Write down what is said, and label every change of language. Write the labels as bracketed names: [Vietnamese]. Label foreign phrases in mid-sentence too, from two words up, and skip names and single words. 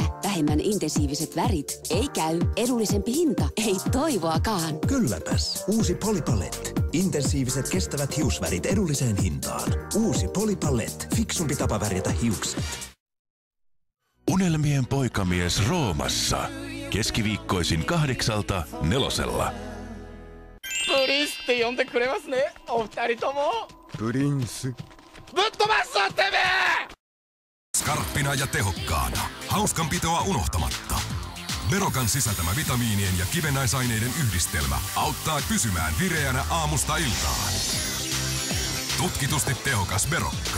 [Finnish] Vähemmän intensiiviset värit, ei käy. Edullisempi hinta, ei toivoakaan. Kylläpäs, uusi Polipalette. Intensiiviset kestävät hiusvärit edulliseen hintaan. Uusi Polipalette, fiksumpi tapa värjätä hiukset. Unelmien poikamies Roomassa. Keskiviikkoisin 8:00 4. [Japanese] プリンスって呼んでくれますね、お二人とも。プリンス。ぶっ飛ばすぞてめえ。 [Finnish] Skarppina ja tehokkaana. Hauskanpitoa unohtamatta. Berokan sisältämä vitamiinien ja kivennäisaineiden yhdistelmä auttaa pysymään vireänä aamusta iltaan. Tutkitusti tehokas Berokka.